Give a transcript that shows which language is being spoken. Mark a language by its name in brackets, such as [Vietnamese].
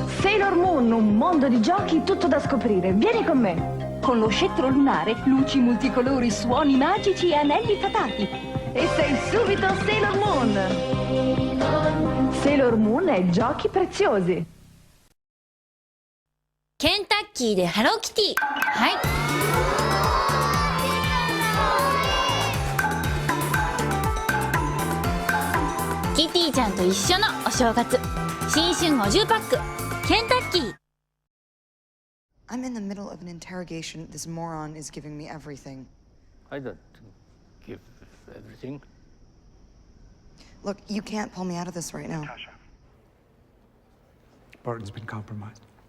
[Italian] Sailor Moon, un mondo di giochi tutto da scoprire. Vieni con me. Con lo scettro lunare, luci multicolori, suoni magici e anelli fatati. E sei subito Sailor Moon. Sailor Moon e giochi preziosi. [Japanese] ケンタッキーでハローキティ。はい。キティちゃんと一緒のお正月。新春50パック。ケンタッキー。 [English] I'm in the middle of an interrogation. This moron is giving me everything. I don't give everything. Look, you can't pull me out of this right now. Natasha. Barton's been compromised.